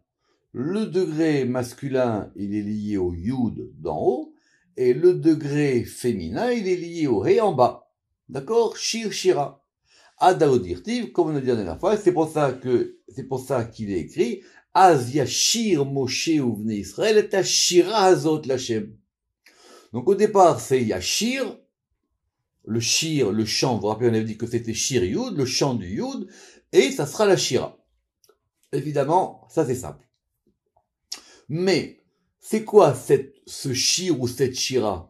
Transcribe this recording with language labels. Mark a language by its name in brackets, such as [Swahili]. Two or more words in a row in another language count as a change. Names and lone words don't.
[French] Le degré masculin, il est lié au yud d'en haut, et le degré féminin, il est lié au he en bas. D'accord? [Hebrew] שיר, שירה. [French] Adaodirtiv, comme on a dit la dernière fois, c'est pour ça qu'il est écrit, [Hebrew] אז ישיר משה ובני ישראל את השירה הזאת לה. [French] Donc au départ, c'est yashir, le shir, le chant, vous vous rappelez, on avait dit que c'était [Hebrew] שיר יוד, [French] le chant du yud, et ça sera la shira. Évidemment, ça c'est simple. Mais, c'est quoi ce shir ou cette shira?